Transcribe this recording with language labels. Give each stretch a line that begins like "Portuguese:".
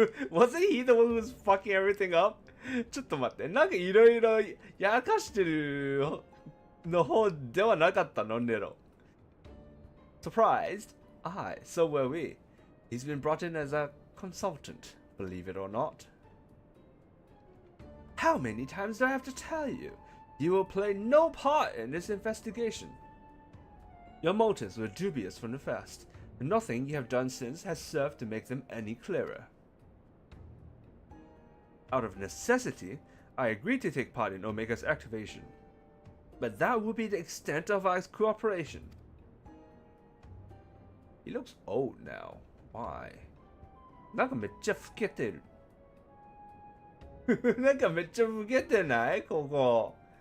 English: Wasn't he the one who was fucking everything up?
Japanese: ちょっと待って、なんかいろいろやらかしてるの方ではなかったの、ネロ。
English: Surprised? Aye, so were we. He's been brought in as a consultant, believe it or not. How many times do I have to tell you? You will play no part in this investigation. Your motives were dubious from the first, and nothing you have done since has served to make them any clearer. Out of necessity, I agreed to take part in Omega's activation. But that would be the extent of our cooperation. He looks old now. Why?
Japanese: なんかめっちゃ老けてる。なんかめっちゃ老けてないここ。